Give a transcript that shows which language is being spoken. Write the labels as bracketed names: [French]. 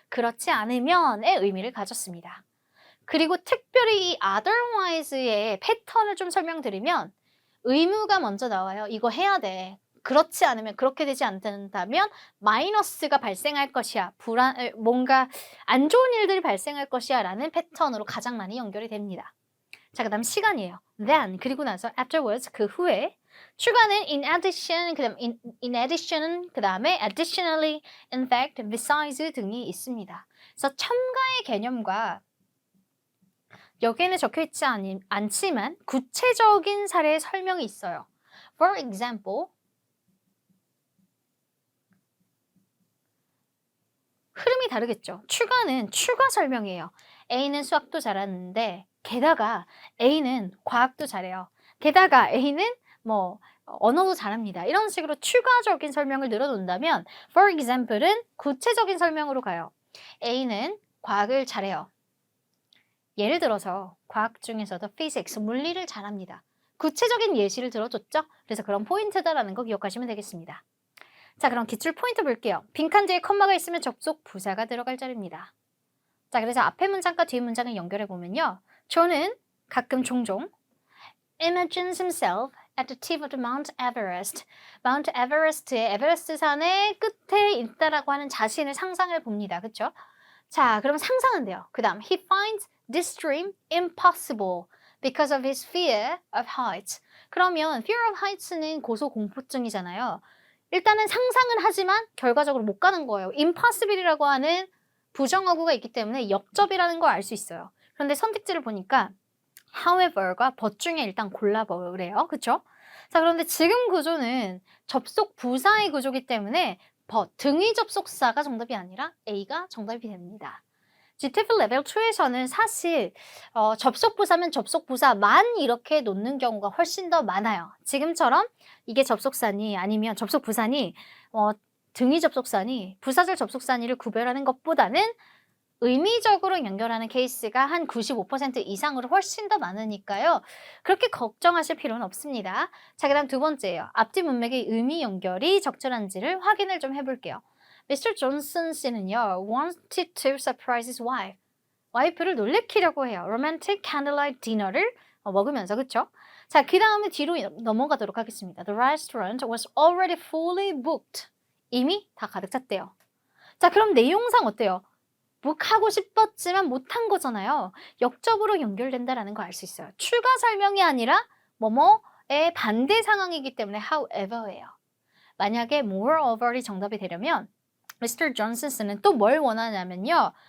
[Korean] 그렇지 않으면의 의미를 가졌습니다. 그리고 특별히 이 otherwise의 패턴을 좀 설명드리면 의무가 먼저 나와요. 이거 해야 돼. 그렇지 않으면, 그렇게 되지 않는다면 마이너스가 발생할 것이야. 뭔가 안 좋은 일들이 발생할 것이야 라는 패턴으로 가장 많이 연결이 됩니다. 자, 그 다음 시간이에요. then, 그리고 나서 afterwards, 그 후에 추가는 in addition, 그다음 in addition, 그다음에 additionally, in fact, besides 등이 있습니다. 그래서 첨가의 개념과 여기에는 적혀 있지 않지만 구체적인 사례의 설명이 있어요. For example, 흐름이 다르겠죠. 추가는 추가 설명이에요. A는 수학도 잘하는데 게다가 A는 과학도 잘해요. 게다가 A는 뭐 언어도 잘합니다. 이런 식으로 추가적인 설명을 늘어놓는다면 for example은 구체적인 설명으로 가요. A는 과학을 잘해요. 예를 들어서 과학 중에서도 physics, 물리를 잘합니다. 구체적인 예시를 들어줬죠? 그래서 그런 포인트다라는 거 기억하시면 되겠습니다. 자, 그럼 기출 포인트 볼게요. 빈칸 뒤에 컴마가 있으면 접속 부사가 들어갈 자리입니다. 자, 그래서 앞에 문장과 뒤에 문장을 연결해 보면요. 존은 가끔 종종 [English] imagines himself at the tip of the Mount Everest. [Korean] Mount Everest의 에베레스트 산의 끝에 있다라고 하는 자신을 상상을 봅니다. 그렇죠? 자, 그럼 상상한대요. [English] 그 다음, he finds this dream impossible because of his fear of heights. [Korean] 그러면 fear of heights는 고소공포증이잖아요. 일단은 상상은 하지만 결과적으로 못 가는 거예요. impossible이라고 하는 부정어구가 있기 때문에 역접이라는 걸 알 수 있어요. 그런데 선택지를 보니까 however과 but 중에 일단 골라보래요. 그쵸? 자, 그런데 지금 구조는 접속 부사의 구조이기 때문에 but, 등위 접속사가 정답이 아니라 A가 정답이 됩니다. GTF 레벨 2에서는 사실 접속 부사면 접속 부사만 이렇게 놓는 경우가 훨씬 더 많아요. 지금처럼 이게 접속사니 아니면 접속 부사니 등위 접속사니 부사절 접속사니를 구별하는 것보다는 의미적으로 연결하는 케이스가 한 95% 이상으로 훨씬 더 많으니까요. 그렇게 걱정하실 필요는 없습니다. 자, 그 다음 두 번째예요. 앞뒤 문맥의 의미 연결이 적절한지를 확인을 좀 해볼게요. [English] Mr. [Korean] 존슨 씨는요, [English] wanted to surprise his wife. [Korean] 와이프를 놀래키려고 해요. [English] romantic candlelight dinner [Korean] 를 먹으면서, 그쵸? 자, 그 다음에 뒤로 넘어가도록 하겠습니다. [English] The restaurant was already fully booked. [Korean] 이미 다 가득 찼대요. 자, 그럼 내용상 어때요? 하고 싶었지만 못한 거잖아요. 역접으로 연결된다라는 거 알 수 있어요. 추가 설명이 아니라 뭐뭐의 반대 상황이기 때문에 however예요. 만약에 moreover이 정답이 되려면 Mr. 존슨은 또 뭘 원하냐면요.